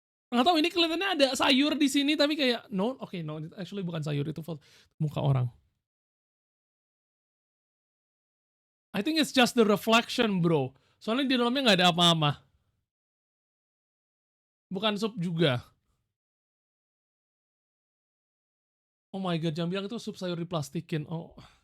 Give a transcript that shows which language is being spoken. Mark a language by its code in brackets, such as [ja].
[id] Nggak tahu, ini kelihatannya ada sayur di sini tapi kayak [en] no, actually [id] bukan sayur, itu muka orang. [en] I think it's just the reflection, bro. [id] Soalnya di dalamnya nggak ada apa-apa. Bukan sup juga. [en] Oh my god, [id] jangan bilang itu sup sayur diplastikin. Oh.